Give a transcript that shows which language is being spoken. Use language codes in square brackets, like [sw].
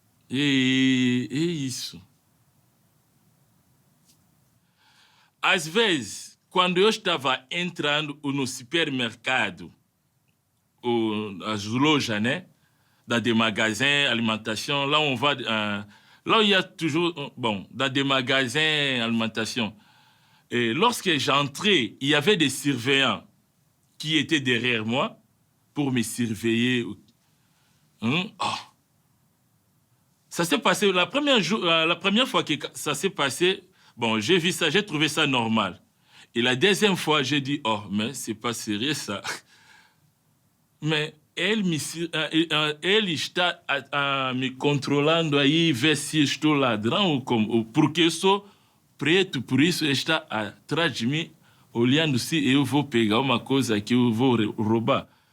[pt] E é isso. às vezes, quando eu estava entrando no supermercado, as lojas, né? [fr] Dans des magasins, alimentation, là on va... là où il y a toujours... Bon, dans des magasins, alimentation. Et lorsque j'entrais, il y avait des surveillants qui étaient derrière moi pour me surveiller. Oh. Ça s'est passé, la première fois que ça s'est passé, bon, j'ai vu ça, j'ai trouvé ça normal. Et la deuxième fois, j'ai dit, oh, mais c'est pas sérieux ça. [pt] Mais ele está me controlando aí, ver se estou ladrão ou como, ou porque eu sou preto, por isso ele está atrás de mim, olhando se eu vou pegar uma coisa que eu vou roubar.